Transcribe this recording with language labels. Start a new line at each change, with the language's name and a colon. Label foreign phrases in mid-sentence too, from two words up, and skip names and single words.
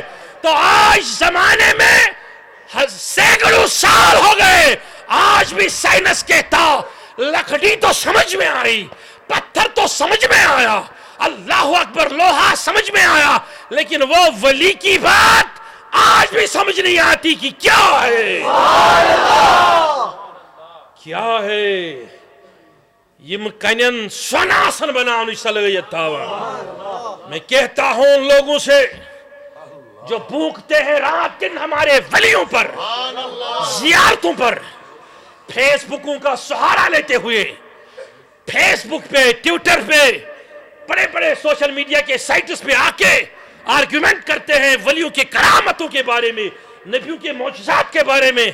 Urdu: تو آج زمانے میں سینکڑوں سال ہو گئے آج بھی سائنس کہتا لکڑی تو سمجھ میں آئی پتھر تو سمجھ میں آیا
Arabic: اللہ اکبر
Urdu: لوہا سمجھ میں آیا لیکن وہ ولی کی بات آج بھی سمجھ نہیں آتی کہ کیا ہے، کیا ہے۔
Kashmiri: یم کنن سوناسن بنانے صلاحیت تھاوان۔
Urdu: میں کہتا ہوں ان لوگوں سے جو بھوکتے ہیں رات دن ہمارے ولیوں پر، زیارتوں پر، فیس بکوں کا سہارا لیتے ہوئے، فیس بک پہ، ٹویٹر پہ، بڑے بڑے سوشل میڈیا کے سائٹس پہ آ کے آرگیومنٹ کرتے ہیں ولیوں کے کرامتوں کے بارے میں، نبیوں کے معجزات کے بارے میں۔